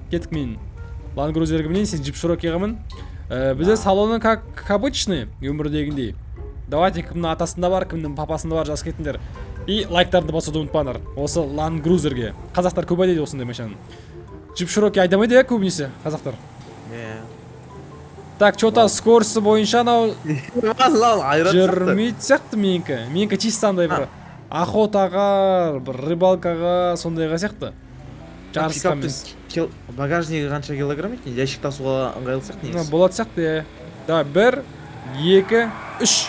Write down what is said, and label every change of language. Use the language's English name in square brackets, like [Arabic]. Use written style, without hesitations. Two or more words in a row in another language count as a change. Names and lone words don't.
[Kazakh] Кеттік мен. Land Cruiser'ге мінейін, сен Jeep Cherokee мін. Бізде салоны [Russian] как обычный, [Kazakh] өмірдегіндей. Давайте кімнің атасында бар, кімнің папасында бар жазып кетіңдер. И лайктарды басуды ұмытпаңдар. Осы Land Cruiser'ге. Қазақтар көп айдайды осындай машинаны. Jeep Cherokee айдамайды иә көбінесе қазақтар. [Russian] Так, что-то [Kazakh] скорості бойынша анау жүрмейді сияқты менікі. Менікі чисто андай бір охотаға, бір рыбалкаға, сондайға сияқты. Жарысқа емес. Багажнигі қанша килограмм екен? Ящик тасуға ыңғайлы сияқты негізі. Болады сияқты, иә. Давай, 1, 2, 3.